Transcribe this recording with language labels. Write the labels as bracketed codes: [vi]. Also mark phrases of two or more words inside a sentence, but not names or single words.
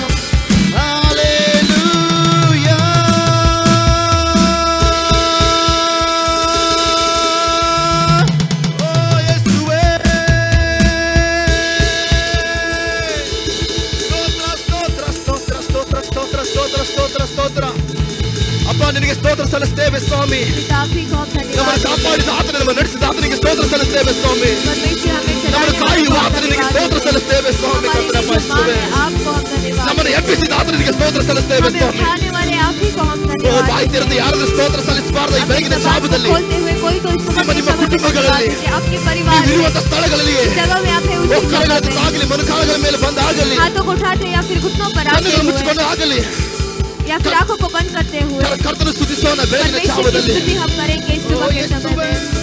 [kn] ಹಲ್ಲೆಲೂಯಾ ಓ ಯೇಸುವೇ ಸ್ತೋತ್ರ ಸ್ತೋತ್ರ ಸ್ತೋತ್ರ ಸ್ತೋತ್ರ ಸ್ತೋತ್ರ ಸ್ತೋತ್ರ ಸ್ತೋತ್ರ ಅಪ್ಪ ನಿನಗೆ ಸ್ತೋತ್ರ ಸಲ್ಲಿಸ್ತೇವೆ ಸ್ವಾಮಿ [hi] पिता आप ही को हम [kn] ನಮ್ಮನ್ನು [hi] धन्यवाद [kn] ಕಾಪಾಡಿದ ಆತನ ನಮ್ಮ ನಡೆಸಿದ ಆತನಿಗೆ ಸ್ತೋತ್ರ ಸಲ್ಲಿಸ್ತೇವೆ ಸ್ವಾಮಿ [hi] परमेश्वर हमें [kn] ನಮ್ಮನ್ನು [hi] चलाने वाले [kn] ಕಾಯುವ [hi] को हम [kn] ಆತನಿಗೆ [hi] धन्यवाद [kn] ಸ್ತೋತ್ರ ಸಲ್ಲಿಸ್ತೇವೆ ಸ್ವಾಮಿ [hi] हमारे [kn] ಕರ್ತನ [hi] यजमान [kn] ಯೇಸುವೇ [hi] है आपको हम धन्यवाद [kn] ನಮ್ಮನ್ನು ಎಬ್ಬಿಸಿದ ಆತನಿಗೆ ಸ್ತೋತ್ರ ಸಲ್ಲಿಸ್ತೇವೆ [hi] हमें [kn] ಸ್ವಾಮಿ [hi] उठाने वाले आप ही को हम [kn] ಓ [hi] धन्यवाद [kn] ಬಾಯಿ ತೆರೆದು ಯಾರಾದ್ರೂ ಸ್ತೋತ್ರ ಸಲ್ಲಿಸಬಾರ್ದು ಈ ಬೆಳಗಿನ [hi] अपनी जबान को [kn] ಜಾವದಲ್ಲಿ [hi] खोलते हुए कोई तो इस समय [kn] ನಿಮ್ಮ [hi] समय पे [kn] ಕುಟುಂಬಗಳಲ್ಲಿ, [hi] धन्यवाद दीजिए। आपके परिवार में [kn] ನೀವಿರುವಂತ ಸ್ಥಳಗಳಲ್ಲಿ [hi] जिस जगह में आप है उसी जगह [kn] ಒಕ್ಕಲಗಳ [hi] में [kn] ಆಗಲಿ ಮೊಣಕಾಲುಗಳ ಮೇಲೆ ಬಂದಾಗಲಿ [hi] हाथों को उठाते या फिर घुटनों पर आते [kn] ಕಣ್ಣುಗಳು [hi] हुए [kn] ಮುಚ್ಚಿಕೊಂಡು ಆಗಲಿ [hi] या फिर आंखों को बंद करते हुए [kn] ಕರ್ತನ ಸ್ತುತಿಸೋಣ ಬೆಳಗಿನ [hi] परमेश्वर की [kn] ಜಾವದಲ್ಲಿ [hi] स्तुति हम करेंगे इस सुबह के समय में